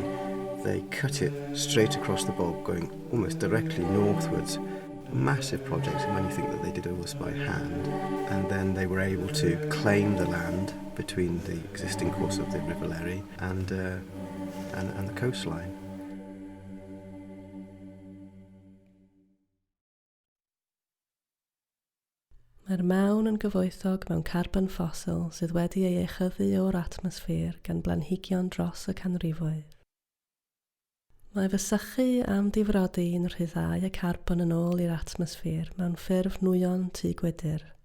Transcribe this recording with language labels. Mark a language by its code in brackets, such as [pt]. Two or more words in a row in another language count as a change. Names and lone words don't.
[en] They cut it straight across the bog, going almost directly northwards. A massive project, and when you think that they did all this by hand, and then they were able to claim the land between the existing course of the River Leri and the coastline. [cy] Mae'r mawn yn gyfoethog mewn carbon ffosil sydd wedi ei echyddu o'r atmosffer gan blanhigion dros y canrifoedd. Mae fy sychu am difrodi yn rhyddhau y carbon yn ôl i'r atmosffer mewn ffurf nwyon tŷ gwydyr.